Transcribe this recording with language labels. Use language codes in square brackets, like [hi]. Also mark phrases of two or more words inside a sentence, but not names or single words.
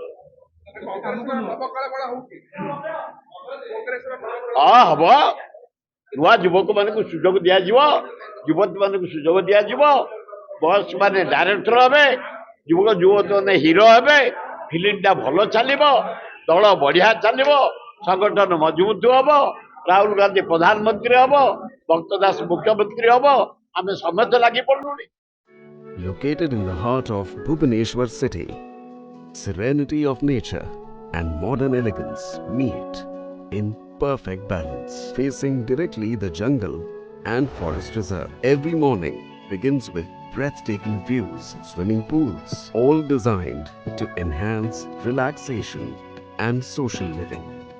[or] ହଁ ହବ, ନୂଆ ଯୁବକ ମାନଙ୍କୁ ସୁଯୋଗ ଦିଆଯିବ, ଯୁବତୀ ମାନଙ୍କୁ ସୁଯୋଗ ଦିଆଯିବ, ବସ୍ ମାନେ ଡାଇରେକ୍ଟର ହେବେ, ଯୁବକ ଯୁବତୀ ମାନେ ହିରୋ ହେବେ, ଫିଲ୍ମଟା ଭଲ ଚାଲିବ, ଦଳ ବଢିଆ ଚାଲିବ, ସଂଗଠନ ମଜବୁତ ହବ, ରାହୁଲ ଗାନ୍ଧୀ ପ୍ରଧାନମନ୍ତ୍ରୀ ହବ, ଭକ୍ତ ଦାସ ମୁଖ୍ୟମନ୍ତ୍ରୀ ହବ, ଆମେ ସମସ୍ତେ ଲାଗି ପଡୁନି। [en] Located in the heart of Bhubaneswar city, serenity of nature and modern elegance meet in perfect balance, facing directly the jungle and forest reserve. Every morning begins with breathtaking views, swimming pools, all designed to enhance relaxation and social living.